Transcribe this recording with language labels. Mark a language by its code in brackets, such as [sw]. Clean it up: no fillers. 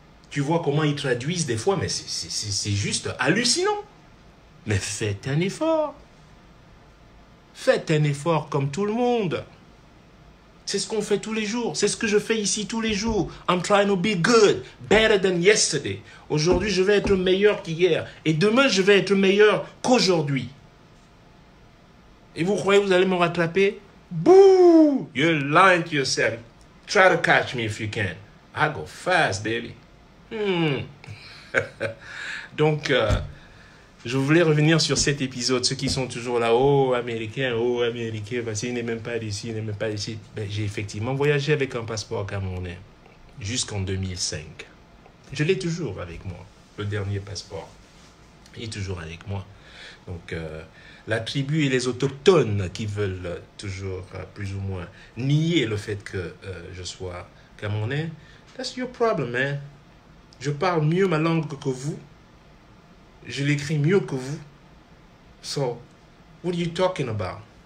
[fr] Tu vois comment ils traduisent des fois, mais c'est juste hallucinant. Mais faites un effort. Faites un effort comme tout le monde. C'est ce qu'on fait tous les jours. C'est ce que je fais ici tous les jours. [en] I'm trying to be good, better than yesterday. [fr] Aujourd'hui, je vais être meilleur qu'hier. Et demain, je vais être meilleur qu'aujourd'hui. Et vous croyez que vous allez me rattraper? Boo! [en] You're lying to yourself. Try to catch me if you can. I go fast, baby. [fr] Donc, je voulais revenir sur cet épisode. Ceux qui sont toujours là, oh américain, parce qu'il n'est même pas d'ici, il n'est même pas d'ici. Ben, j'ai effectivement voyagé avec un passeport camerounais jusqu'en 2005. Je l'ai toujours avec moi, le dernier passeport. Il est toujours avec moi. Donc, la tribu et les autochtones qui veulent toujours, plus ou moins, nier le fait que je sois camerounais, [en] that's your problem, man. [fr] Je parle mieux ma langue que vous. Je l'écris mieux que vous. [en] So, what are you talking about?